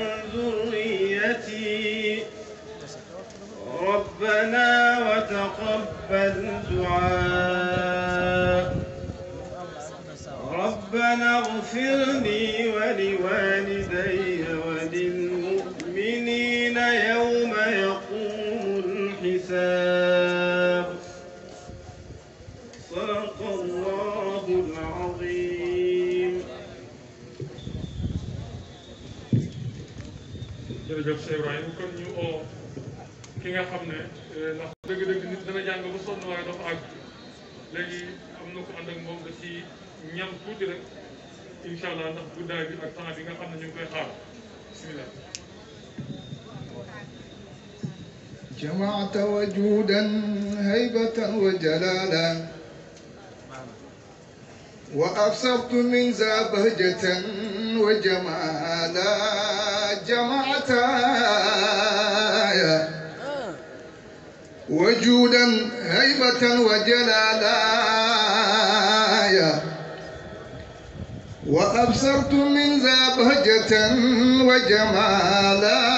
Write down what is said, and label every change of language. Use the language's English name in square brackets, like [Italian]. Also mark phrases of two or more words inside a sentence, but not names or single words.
[Arabic] ذريتي ربنا وتقبل دعاء ربنا اغفر لي ولوالدي وللمؤمنين يوم يقوم الحساب صدق الله العظيم. [Wolof] jërëjëf Cheikh Ibrahima kon ñu oo ki nga xam ne ndax dëgg-dëgg nit dana jàng ba sonn waaye dafa àgg léegi am na ko ànd ak moom da ci ñam tuuti rek [Arabic] إن شاء الله [Wolof] ndax guddaay bi ak temps bi nga xam ne ñu ngi koy xaar bismillah. [Arabic] جمعت وجودا هيبة وجلالا وأبصرت من ذا بهجة وجمالا جمعت وجودا هيبة وجلالا وأبصرت من ذا بهجة وجمالا